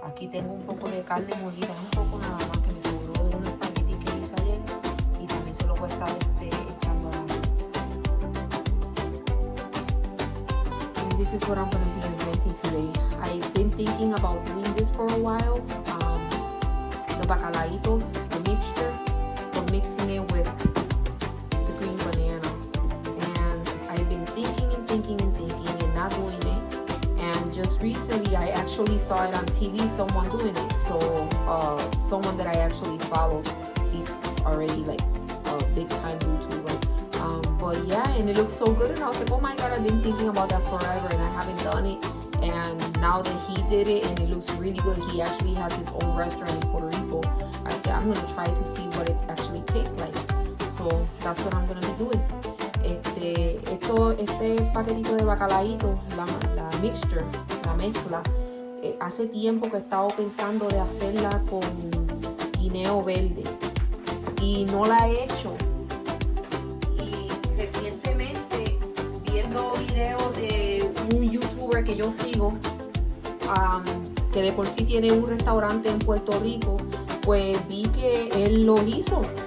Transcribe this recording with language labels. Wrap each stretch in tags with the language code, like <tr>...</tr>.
<es>Tengo un poco de carne molida, un poco nada más que me sobró de unos espaguetis que hice ayer, y también se lo voy a estar echando a la arroz.</es> <en>And this is what I'm going to be inventing today. I've been thinking about doing this for a while. The bacalaitos, the mixture, but mixing it with the green bananas. And I've been thinking and not doing it. And just recently I actually saw it on TV, someone doing it. So someone that I actually follow, he's already like a big time YouTuber. But yeah, and it looks so good, and I was like, oh my god, I've been thinking about that forever and I haven't done it. And now that he did it and it looks really good, he actually has his own restaurant in Puerto Rico. I said I'm gonna try to see what it actually tastes like. So that's what I'm gonna be doing.</en> <es>Este paquetito de bacalaíto, la mixture, la mezcla, hace tiempo que he estado pensando de hacerla con guineo verde y no la he hecho. Y recientemente, viendo videos de un youtuber que yo sigo, que de por sí tiene un restaurante en Puerto Rico, pues vi que él lo hizo.</es>